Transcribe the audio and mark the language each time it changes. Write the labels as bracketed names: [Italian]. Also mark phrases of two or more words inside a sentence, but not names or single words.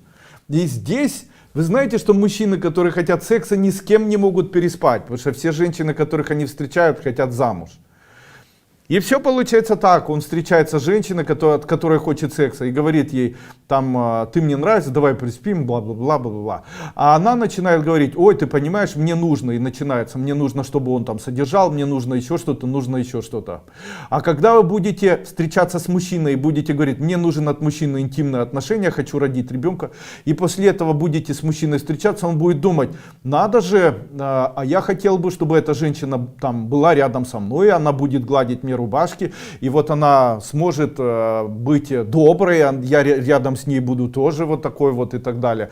[Russian] И здесь, вы знаете, что мужчины, которые хотят секса, ни с кем не могут переспать, потому что все женщины, которых они встречают, хотят замуж. И все получается так, он встречается с женщиной, от которой хочет секса, и говорит ей, там, ты мне нравишься, давай приспим, бла-бла-бла, бла-бла-бла. А она начинает говорить, ой, ты понимаешь, мне нужно, и начинается, мне нужно, чтобы он там содержал, мне нужно еще что-то, нужно еще что-то. А когда вы будете встречаться с мужчиной и будете говорить, мне нужен от мужчины интимные отношения, хочу родить ребенка, и после этого будете с мужчиной встречаться, он будет думать, надо же, а я хотел бы, чтобы эта женщина там была рядом со мной, она будет гладить мне рубашки, и вот она сможет быть доброй, я рядом с ней буду тоже вот такой вот и так далее.